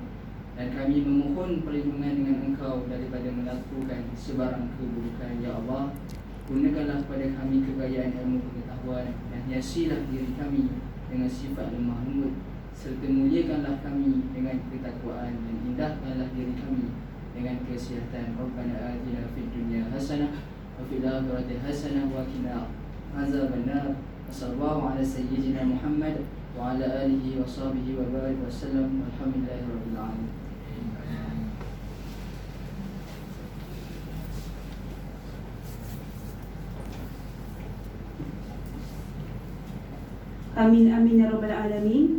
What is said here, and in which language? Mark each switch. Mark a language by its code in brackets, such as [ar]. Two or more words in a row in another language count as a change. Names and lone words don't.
[ms] Dan kami memohon perlindungan dengan Engkau daripada melakukan sebarang keburukan [ar] يا الله. [ms] Gunakanlah pada kami kekayaan ilmu pengetahuan dan hiasilah diri kami dengan sifat lemah lembut, serta muliakanlah kami dengan ketakwaan dan indahkanlah diri kami dengan kesihatan. [ar] ربنا آتنا في الدنيا حسنة وفي الآخرة حسنة وقنا عذاب النار. وصلى الله على سيدنا محمد وعلى آله وصحبه وبارك وسلم. الحمد لله رب العالمين. آمين آمين يا رب العالمين.